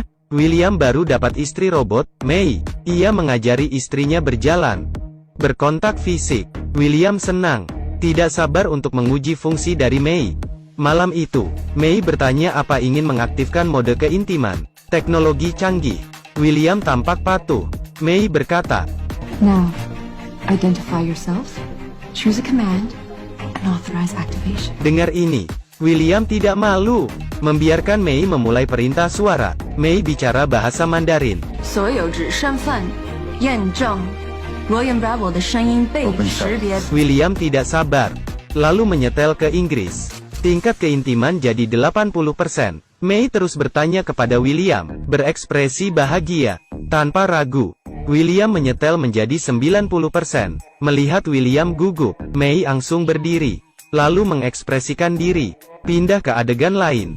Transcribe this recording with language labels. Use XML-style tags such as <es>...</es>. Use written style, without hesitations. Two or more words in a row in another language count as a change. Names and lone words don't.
<id>William baru dapat istri robot, Mei. Ia mengajari istrinya berjalan, berkontak fisik. William senang, tidak sabar untuk menguji fungsi dari Mei. Malam itu, Mei bertanya apa ingin mengaktifkan mode keintiman. Teknologi canggih. William tampak patuh. Mei berkata,</id> <en>Now, identify yourself, choose a command, and authorize activation.</en> <id>Dengar ini. William tidak malu, membiarkan Mei memulai perintah suara. Mei bicara bahasa Mandarin.</id> <zh>所有指身份验证 William Bravo 的声音被识别。</zh> <id>William tidak sabar, lalu menyetel ke Inggris. Tingkat keintiman jadi 80%. Mei terus bertanya kepada William, berekspresi bahagia, tanpa ragu. William menyetel menjadi 90%. Melihat William gugup, Mei langsung berdiri, lalu mengekspresikan diri, pindah ke adegan lain.</id>